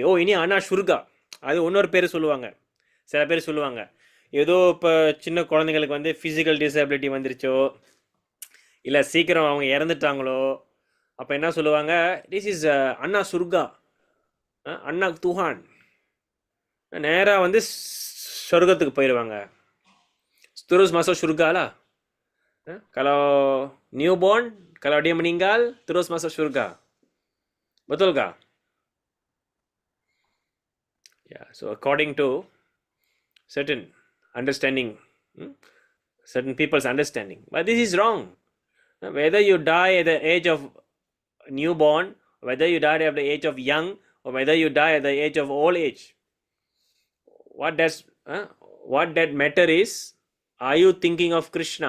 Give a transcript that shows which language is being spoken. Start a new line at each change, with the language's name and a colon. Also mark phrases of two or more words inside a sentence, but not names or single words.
Tamil: ஓ
Indonesian: ini anak surga,
Tamil: அது இன்னொரு பேர் சொல்லுவாங்க. சில பேர் சொல்லுவாங்க, ஏதோ இப்போ சின்ன குழந்தைங்களுக்கு
English: physical disability
Tamil: வந்துருச்சோ, இல்லை சீக்கிரம் அவங்க இறந்துட்டாங்களோ, அப்போ என்ன சொல்லுவாங்க?
English: this is
Indonesian: anak surga, anak Tuhan.
Tamil: நேராக சொர்க்கத்துக்கு போயிடுவாங்க.
Indonesian: terus masuk surga lah. Kalau newborn, kalau dia meninggal, terus masuk surga. Betul kah?
English: Yeah, so according to certain understanding, certain people's understanding. But this is wrong. Whether you die at the age of newborn, whether you die at the age of young, or whether you die at the age of old age, what that matter is, are you thinking of Krishna?